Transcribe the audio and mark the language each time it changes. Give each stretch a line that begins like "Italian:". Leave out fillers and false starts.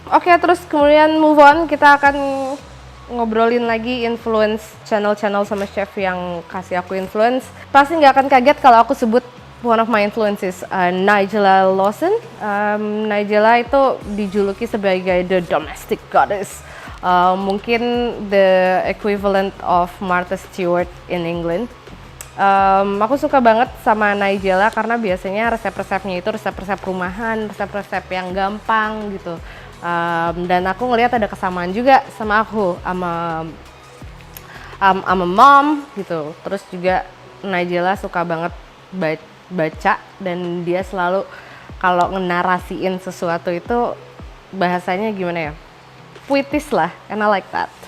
Indonesian: Oke, terus kemudian
English: move on,
Indonesian: kita akan ngobrolin lagi influence channel-channel sama chef yang kasih aku influence. Pasti nggak akan kaget kalau aku sebut
English: one of my influences,
Indonesian: Nigella Lawson. Nigella itu dijuluki sebagai
English: the domestic goddess.
Indonesian: Mungkin
English: the equivalent of Martha Stewart in England.
Indonesian: Aku suka banget sama Nigella karena biasanya resep-resepnya itu resep-resep rumahan, resep-resep yang gampang gitu. Dan aku ngelihat ada kesamaan juga sama aku, sama mom gitu. Terus juga Nigella suka banget baca, dan dia selalu kalau ngenarasiin sesuatu itu bahasanya gimana ya, puitis lah,
English: and I like that.